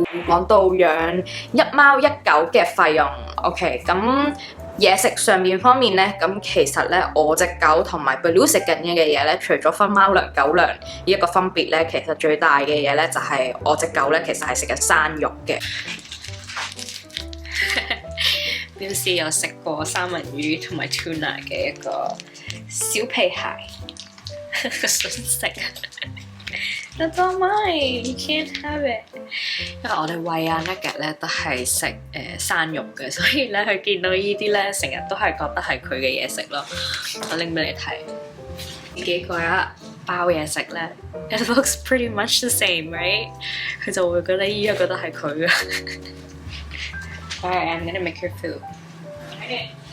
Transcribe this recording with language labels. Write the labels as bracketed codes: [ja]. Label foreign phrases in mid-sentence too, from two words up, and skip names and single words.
[yue] 講到養一貓一狗嘅費用 ，OK， 咁嘢食上面方面咧，咁其實咧我隻狗同埋 Baloo 食緊嘅嘢咧，除咗分貓糧、狗糧呢一個分別咧，其實最大嘅嘢咧就係我隻狗咧，其實係食緊生肉嘅。表示有食過三文魚同埋 tuna 嘅一個小屁孩，想食。 [en] That's all mine. You can't have it. [yue] 因為我哋餵阿 Nugget 咧都係食生肉嘅，所以咧佢見到呢啲咧，成日都係覺得係佢嘅嘢食咯。我拎俾你睇，幾個一包嘢食咧 ， [en] it looks pretty much the same, right？ [yue] 佢就會覺得依家覺得係佢嘅。 [en] Alright, I'm gonna make your food. Okay.